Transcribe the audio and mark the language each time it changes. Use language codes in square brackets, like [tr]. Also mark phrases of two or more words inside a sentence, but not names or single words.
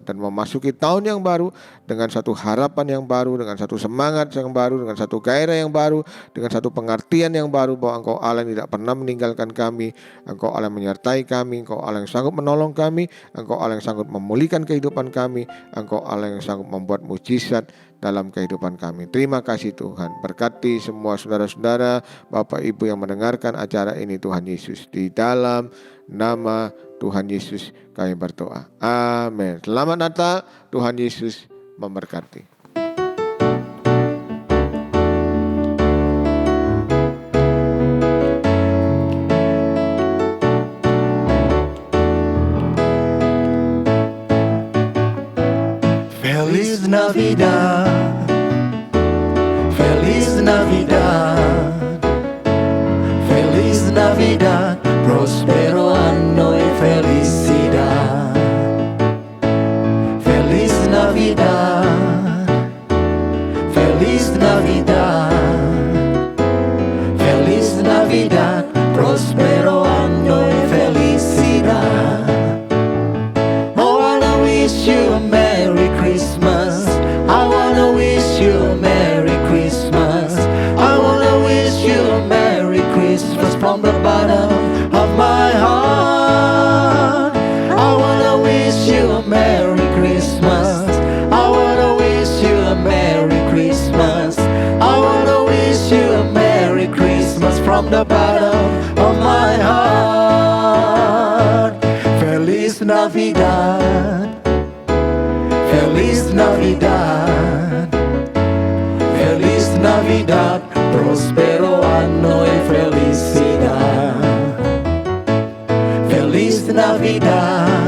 [id] Dan memasuki tahun yang baru dengan satu harapan yang baru, dengan satu semangat yang baru, dengan satu gairah yang baru, dengan satu pengertian yang baru bahwa Engkau Allah yang tidak pernah meninggalkan kami, Engkau Allah yang menyertai kami, Engkau Allah yang sanggup menolong kami, Engkau Allah yang sanggup memulihkan kehidupan kami, Engkau Allah yang sanggup membuat mujizat dalam kehidupan kami. Terima kasih Tuhan. Berkati semua saudara-saudara, Bapak Ibu yang mendengarkan acara ini Tuhan Yesus. Di dalam nama Tuhan Yesus kami berdoa. Amin. Selamat Natal, Tuhan Yesus memberkati. [es] Feliz Navidad, Feliz Navidad, Feliz Navidad, prospero anno y felicidad. Feliz Navidad, Feliz Navidad, Feliz Navidad, prospero anno y felicidad. [en] Oh, I wanna wish you a Merry Christmas. I wanna wish you a Merry Christmas. I wanna wish you a Merry Christmas from the bottom of my heart. I wanna wish you a Merry Christmas. I wanna wish you a Merry Christmas. I wanna wish you a Merry Christmas from the bottom of my heart. [es] Feliz Navidad, Feliz Navidad, Feliz Navidad, prospero anno y felicidad. Feliz Navidad,